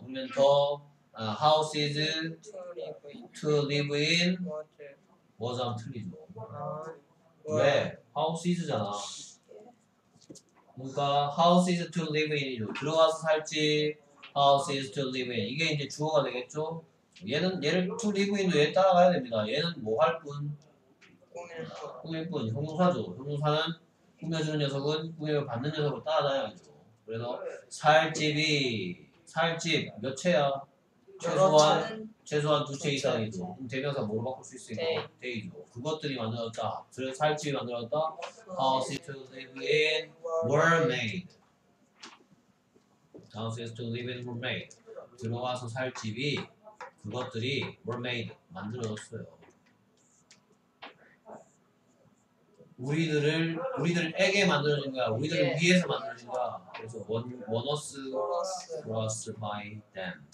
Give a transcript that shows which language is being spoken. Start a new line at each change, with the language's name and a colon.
Korean: 그러면 더
English: houses to live in was
Korean: 하면 틀리죠. 왜? house잖아. 그러니까
English: houses to live in
Korean: 이죠. 들어가서 살지 houses to live in. 이게 이제 주어가 되겠죠. 얘를 to live in도 얘 따라가야 됩니다. 얘는 뭐 할 뿐? 꾸밀 뿐. 형용사죠. 형용사는 꾸며주는 녀석은 꾸며 받는 녀석을 따라다녀야죠. 그래서 살집 몇 채야? 최소한 두 채 이상이죠. 그럼 대명사 뭐로 바꿀 수 있으니까 데이죠. 그것들이 만들었다. 살집이 만들었다.
English: Houses to live in were made. Houses to live in were made.
Korean: 들어가서 살 집이 그것들이
English: were made
Korean: 만들어졌어요. 우리들에게 만들어진 거야. 우리들을 위해서 만들어진 거야. 그래서 원어스 플러스
English: by them.